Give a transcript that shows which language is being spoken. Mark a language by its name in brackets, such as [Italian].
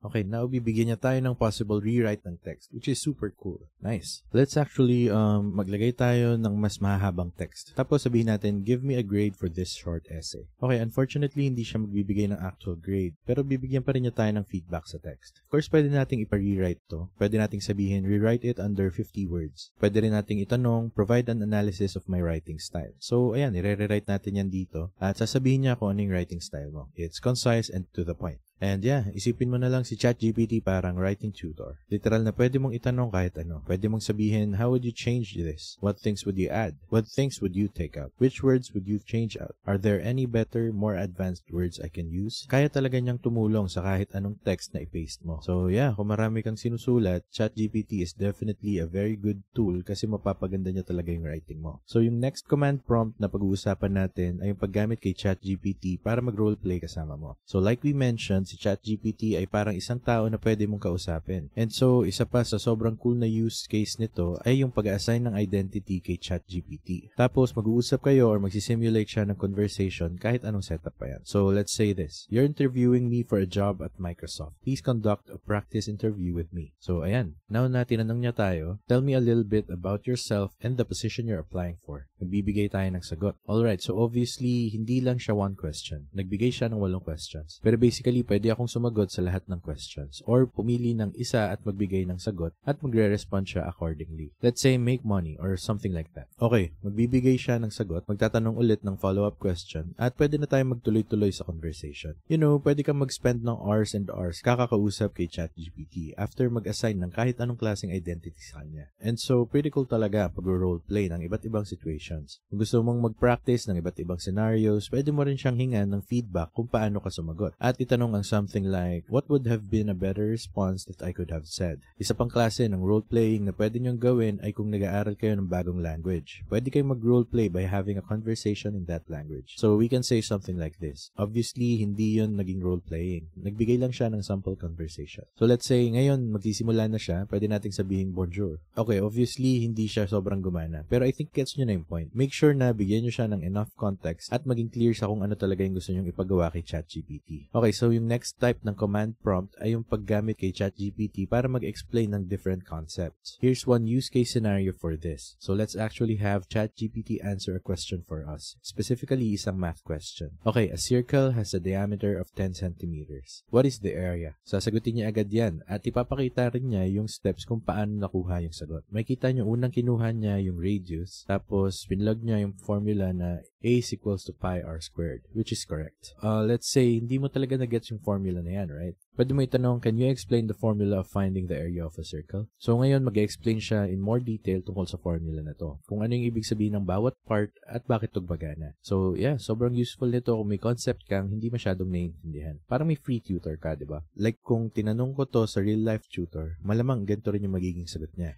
[Filipino] Okay, now bibigyan niya tayo ng possible rewrite ng text, [English] which is super cool. Nice. [Filipino] Let's actually maglagay tayo ng mas mahabang text. Tapos sabihin natin, [English] give me a grade for this short essay. [Filipino] Okay, unfortunately, hindi siya magbibigay ng actual grade, pero bibigyan pa rin niya tayo ng feedback sa text. Of course, pwede nating ipa-rewrite to. Pwede nating sabihin, [English] rewrite it under 50 words. [Filipino] Pwede rin nating itanong, [English] provide an analysis of my writing style. [Filipino] So, ayan, i-rewrite natin yan dito. At sasabihin niya kung ano yung writing style mo. [English] It's concise and to the point. And yeah, [Filipino] isipin mo na lang [English] si ChatGPT parang writing tutor. [Filipino] Literal na pwede mong itanong kahit ano. Pwede mong sabihin, [English] how would you change this? What things would you add? What things would you take out? Which words would you change out? Are there any better, more advanced words I can use? [Filipino] Kaya talaga niyang tumulong sa kahit anong text na i-paste mo. So yeah, kung marami kang sinusulat, [English] ChatGPT is definitely a very good tool [Filipino] kasi mapapaganda niya talaga yung writing mo. So yung next command prompt na pag-uusapan natin ay yung paggamit kay ChatGPT para mag-roleplay kasama mo. So like we mentioned, si ChatGPT ay parang isang tao na pwede mong kausapin. And so, isa pa sa sobrang cool na use case nito ay yung pag-assign ng identity kay ChatGPT. Tapos, mag-uusap kayo or magsisimulate siya ng conversation kahit anong setup pa yan. [English] So, let's say this. You're interviewing me for a job at Microsoft. Please conduct a practice interview with me. [Filipino] So, ayan. Now na tinanong niya tayo, [English] tell me a little bit about yourself and the position you're applying for. [Filipino] Nagbibigay tayo ng sagot. Alright, so obviously, hindi lang siya one question. Nagbigay siya ng 8 questions. Pero basically, pwede akong sumagot sa lahat ng questions or pumili ng isa at magbigay ng sagot at magre-respond siya accordingly. [English] Let's say make money or something like that. [Filipino] Okay, magbibigay siya ng sagot, magtatanong ulit ng follow-up question at pwede na tayo magtuloy-tuloy sa conversation. You know, pwede kang mag-spend ng hours and hours kakakausap kay ChatGPT after mag-assign ng kahit anong klaseng identity sa kanya. And so, pretty cool talaga pag-roleplay ng iba't ibang situations. Kung gusto mong mag-practice ng iba't ibang scenarios, pwede mo rin siyang hingan ng feedback kung paano ka sumagot. At itanong ang something like, [English] what would have been a better response that I could have said? [Filipino] Isa pang klase ng role-playing na pwede niyong gawin ay kung nag-aaral kayo ng bagong language. Pwede kayong mag-roleplay by having a conversation in that language. [English] So, we can say something like this. Obviously, [Filipino] hindi yun naging role-playing. Nagbigay lang siya ng sample conversation. So, let's say, ngayon, magsisimula na siya, pwede nating sabihin bonjour. Okay, obviously, hindi siya sobrang gumana. Pero I think gets nyo na yung point. Make sure na bigyan nyo siya ng enough context at maging clear sa kung ano talaga yung gusto nyong ipagawa kay ChatGPT. Okay, so yung next type ng command prompt ay yung paggamit kay ChatGPT para mag-explain ng different concepts. [English] Here's one use case scenario for this. So let's actually have ChatGPT answer a question for us. Specifically, [Filipino] isang math question. [English] Okay, a circle has a diameter of 10 centimeters. What is the area? [Filipino] Sasagutin niya agad yan at ipapakita rin niya yung steps kung paano nakuha yung sagot. Makikita niyo unang kinuha niya yung radius, tapos pinlog niya yung formula na a is equals to pi r squared, which is correct. Let's say, hindi mo talaga na-gets yung formula na yan, right? Pwede mo itanong, [English] can you explain the formula of finding the area of a circle? [Filipino] So ngayon, mag-explain siya in more detail tungkol sa formula na to. Kung ano yung ibig sabihin ng bawat part at bakit ito gumagana. So yeah, sobrang useful nito kung may concept kang hindi masyadong naiintindihan. Parang may free tutor ka, di ba? Like kung tinanong ko to sa real-life tutor, malamang ganito rin yung magiging sagot niya.